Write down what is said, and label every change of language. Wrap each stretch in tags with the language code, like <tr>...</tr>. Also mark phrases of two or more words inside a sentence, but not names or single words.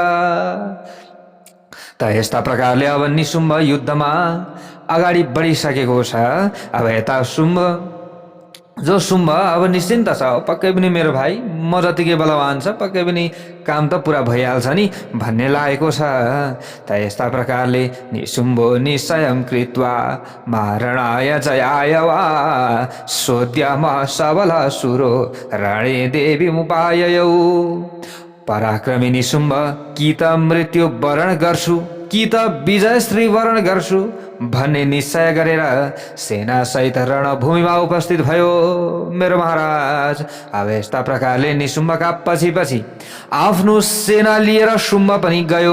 <ne>त यस्ता प्रकारले अब निसुम्ब युद्धमा अगाडि बढिसकेको छ। अब यता जो शुम्भ अब निश्चिन्त छ, पक्कै पनि मेरो भाइ म जतिकै बलवान छ, पक्कै पनि काम त पुरा भइहाल्छ नि भन्ने लागेको छ। त यस्ता प्रकारले</ne> <sa>निसुम्भो निश्चयं कृत्वा मारणाय जयाय वा सोद्यम सबल सुरो रणे देवी उपाययौ।</sa> <ne>पराक्रमी निसुम्भ कि त मृत्यु वरण गर्छु कि त विजय श्री वरण गर्छु भन्ने निश्चय गरेर सेना सहित रणभूमिमा उपस्थित भयो। मेरो महाराज, अब यस्ता प्रकारले निसुम्भका पछि आफ्नो सेना लिएर शुम्भ पनि गयो।</ne>